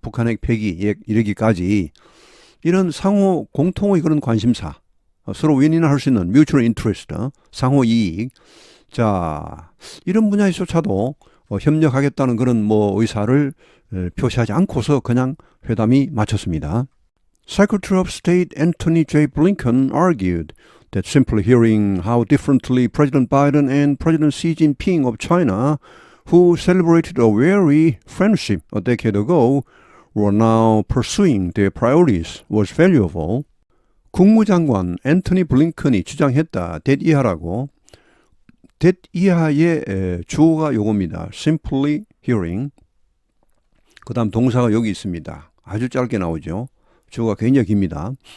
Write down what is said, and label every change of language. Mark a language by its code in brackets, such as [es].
[ko] 북한 핵 폐기 이르기까지 이런 상호 공통의 그런 관심사, 서로 윈윈할 수 있는 mutual interest, 상호 이익. 자, 이런 분야에서조차도 협력하겠다는 그런 뭐 의사를 표시하지 않고서 그냥 회담이 마쳤습니다. [en] Secretary of State Antony J. Blinken argued that simply hearing how differently President Biden and President Xi Jinping of China, who celebrated a weary friendship a decade ago, were now pursuing their priorities was valuable. [ko] 국무장관 앤토니 블링컨이 주장했다. that 이하라고. that 이하의 주어가 요겁니다. [en] simply hearing. [ko] 그 다음 동사가 여기 있습니다. 아주 짧게 나오죠. 주어가 굉장히 깁니다.